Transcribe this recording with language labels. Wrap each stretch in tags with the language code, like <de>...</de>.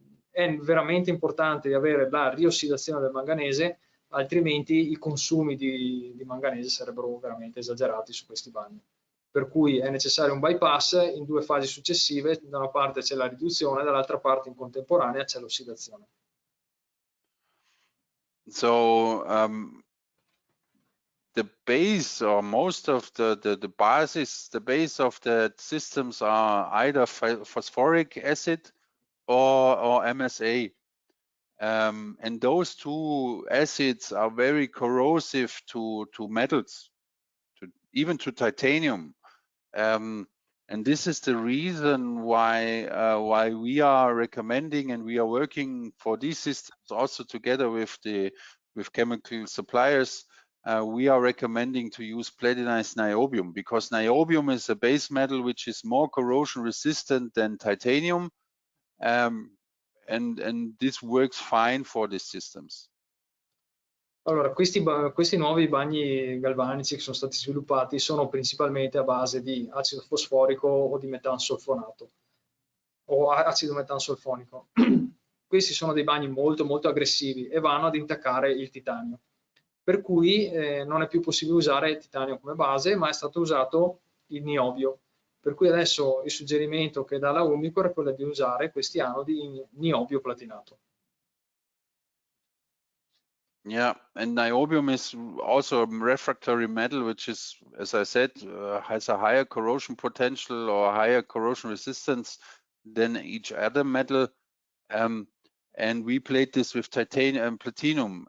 <it>È veramente importante avere la riossidazione del manganese, altrimenti i consumi di manganese sarebbero veramente esagerati su questi bagni. Per cui è necessario un bypass in due fasi successive. Da una parte c'è la riduzione, dall'altra parte in contemporanea c'è l'ossidazione.</it> <en>So the base or most of the basis, the base of the systems are either phosphoric acid or MSA. And those two acids are very corrosive to metals, even to titanium. And this is the reason why we are recommending and we are working for these systems also together with chemical suppliers. We are recommending to use platinized niobium, because niobium is a base metal which is more corrosion resistant than titanium, and this works fine for these systems.</en> <it>Allora, questi nuovi bagni galvanici che sono stati sviluppati sono principalmente a base di acido fosforico o di metansolfonato o acido metansolfonico. Questi sono dei bagni molto molto aggressivi e vanno ad intaccare il titanio, per cui non è più possibile usare il titanio come base, ma è stato usato il niobio. Per cui adesso il suggerimento che dà la Umicore è quello di usare questi anodi in niobio platinato.</it> <en>Yeah, and niobium is also a refractory metal, which is, as I said, has a higher corrosion potential or higher corrosion resistance than each other metal. And we plate this with titanium and platinum.</en>